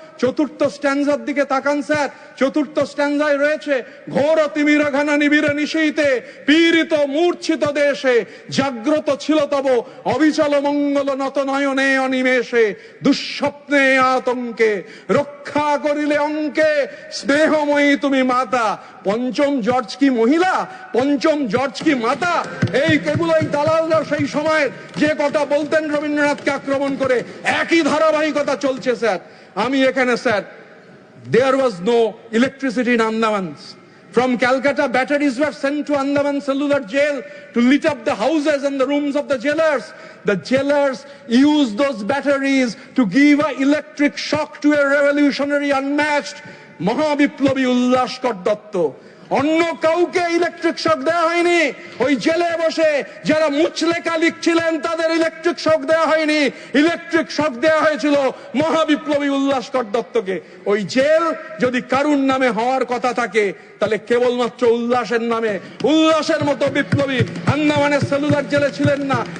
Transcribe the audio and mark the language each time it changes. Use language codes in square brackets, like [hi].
[bn] চতুর্থ স্ট্যান্জার দিকে তাকান স্যার। চতুর্থ স্ট্যান্জায় রয়েছে ঘোর তিমির ঘনা নিবিড় নিশীতে পীড়িত মূর্ছিত দেশে জাগ্রত ছিল তব অবিচল মঙ্গল নত নয়নে অনিমেষে দুঃস্বপ্নে আতঙ্কে রক্ষা করিলে অঙ্কে স্নেহময়ী তুমি মাতা। পঞ্চম জর্জ কি মহিলা? পঞ্চম জর্জ কি মাতা? এই কেবলই দালালরা সেই সময় যে কথা বলতেন রবীন্দ্রনাথকে আক্রমণ করে একই ধারাবাহিকতা চলছে স্যার। আমি এখানে sir, [en] there was no electricity in Andamans. From Calcutta, batteries were sent to Andaman Cellular Jail to lit up the houses and the rooms of the jailers. The jailers used those batteries to give an electric shock to a revolutionary unmatched [bn] মহাবিপ্লবী উল্লাসকর Dutta. অন্য কাউকে electric shock দেওয়া হয়নি। ওই জেলে বসে যারা মুচলেখা লিখছিলেন তাদের electric shock দেওয়া হয়নি। ইলেকট্রিক শক দেওয়া হয়েছিল মহাবিপ্লবী উল্লাসকর দত্তকে। ওই জেল যদি কারুর নামে হওয়ার কথা থাকে তাহলে কেবলমাত্র উল্লাসের নামে, উল্লাসের মতো বিপ্লবী আন্দামানের সেলুলার জেলে ছিলেন না।